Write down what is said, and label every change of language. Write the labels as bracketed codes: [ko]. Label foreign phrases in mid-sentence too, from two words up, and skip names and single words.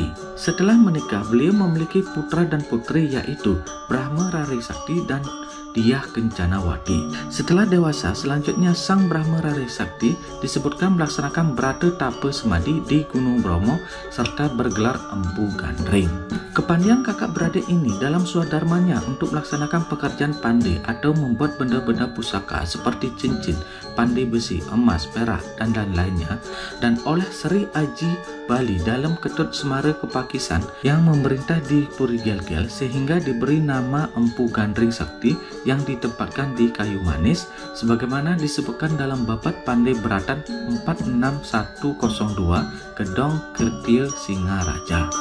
[id] Setelah menikah, beliau memiliki putra dan putri yaitu Brahma Rari Sakti dan Diah Kencanawati. Setelah dewasa, selanjutnya Sang Brahma Rari Sakti disebutkan melaksanakan brata tapa semadi di Gunung Bromo serta bergelar Empu Gandring. Kepandaian kakak beradik ini dalam swadharmanya untuk melaksanakan pekerjaan pandai atau membuat benda-benda pusaka seperti cincin, pandai besi, emas, perak, dan lain-lainnya, dan oleh Sri Aji Bali dalam Ketut Semara Kepakisan yang memerintah di Puri Gel-Gel, sehingga diberi nama Empu Gandring Sakti yang ditempatkan di Kayu Manis sebagaimana disebutkan dalam Babad Pandey Beratan 46102 Kedong Kertia Singaraja.